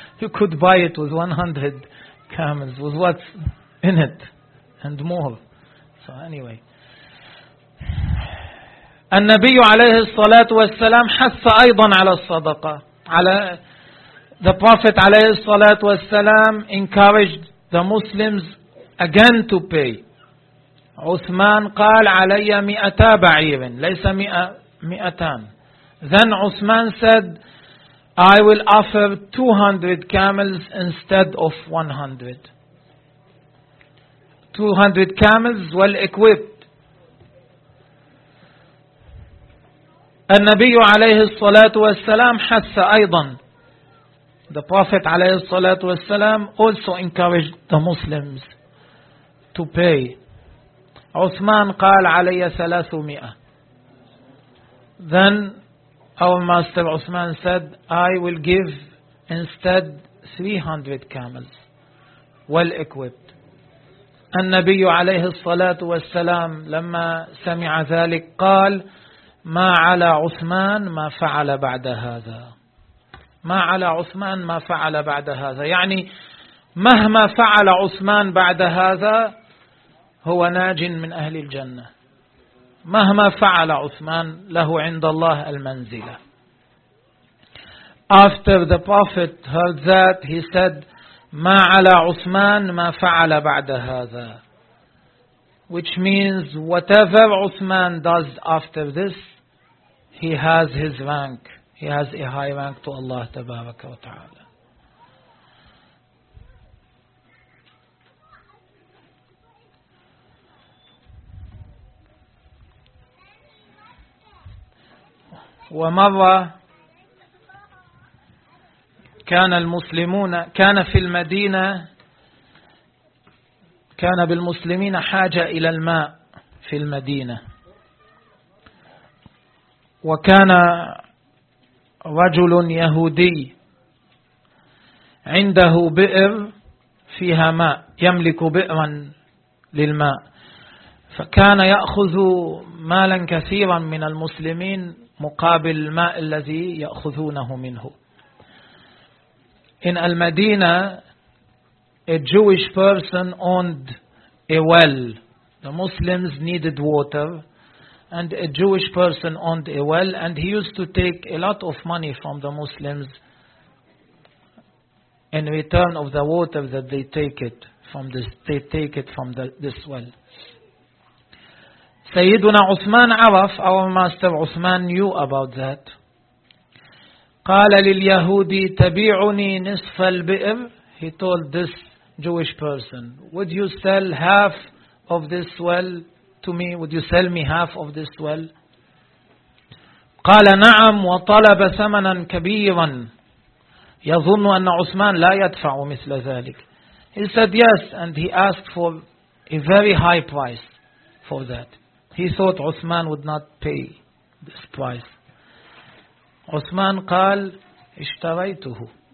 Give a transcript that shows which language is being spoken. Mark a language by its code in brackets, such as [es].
[en] You could buy it with 100 camels, with what's in it, and more. So anyway. [ar] النبي عليه الصلاة والسلام حث أيضا على الصدقة. [en] The Prophet [ar] عليه الصلاة والسلام [en] encouraged the Muslims again to pay. [ar] عثمان قال علي 100 بعير ليس 100 200. [en] Then Uthman said, I will offer 200 camels instead of 100. 200 camels well equipped. [ar] النبي عليه الصلاة والسلام حث أيضا. [en] The Prophet [ar] عليه الصلاة والسلام [en] also encouraged the Muslims to pay. [ar] Uthman قال علي 300. [en] Then our master Uthman said, I will give instead 300 camels, well equipped. [ar] النبي عليه الصلاة والسلام لما سمع ذلك قال, ما على عثمان ما فعل بعد هذا. ما على عثمان ما فعل بعد هذا. يعني مهما فعل عثمان بعد هذا هو ناج من أهل الجنة. مهما فعل عثمان له عند الله المنزلة. [en] After the Prophet heard that, he said, [ar] ما على عثمان ما فعل بعد هذا. [en] Which means, whatever Uthman does after this, he has his rank. He has a high rank to Allah [ar] تبارك وتعالى. ومرة كان المسلمون كان في المدينة كان بالمسلمين حاجة إلى الماء في المدينة وكان رجل يهودي عنده بئر فيها ماء يملك بئرا للماء فكان يأخذ مالا كثيرا من المسلمين مقابل الماء الذي يأخذونه منه. [en] In Al-Madina, a Jewish person owned a well. The Muslims needed water, and a Jewish person owned a well, and he used to take a lot of money from the Muslims in return of the water that they take it from this. They take it from this well. Sayyiduna Uthman Araf, our master Uthman knew about that. [ar] قال لليهودي تبيعني نصف البئر. [en] He told this Jewish person, would you sell half of this well to me? Would you sell me half of this well? [ar] قال نعم وطلب ثمنا كبيرا. يظن أن عثمان لا يدفع مثل ذلك. [en] He said yes, and he asked for a very high price for that. He thought Uthman would not pay this price. [ar] Uthman قال اشتريته.